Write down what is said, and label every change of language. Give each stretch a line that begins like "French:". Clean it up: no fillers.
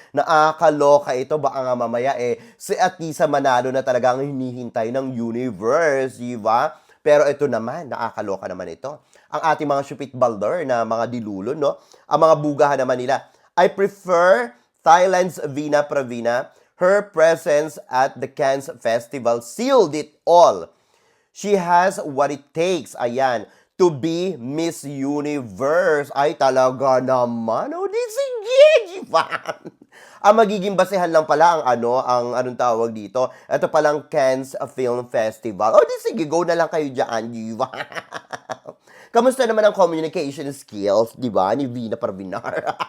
Filipino: Nakakaloka ito. Baka nga mamaya si Atisa Manalo na talagang hinihintay ng universe. Di ba? Pero ito naman, nakakaloka naman ito. Ang ating mga Shupit Balder na mga dilulo, no? Ang mga bugahan naman nila.
English: I prefer Thailand's Vina Pravina. Her presence at the Cannes Festival sealed it all. She has what it takes,
Filipino: ayan,
English: to be Miss Universe.
Filipino: Ay, talaga naman. O, di sige, Jivan. Ang magiging basehan lang pala ang anong tawag dito. Ito palang Cannes Film Festival. O, di sige, go na lang kayo dyan, Jivan. Kamusta naman ang communication skills, di ba, ni Vina Parvinar?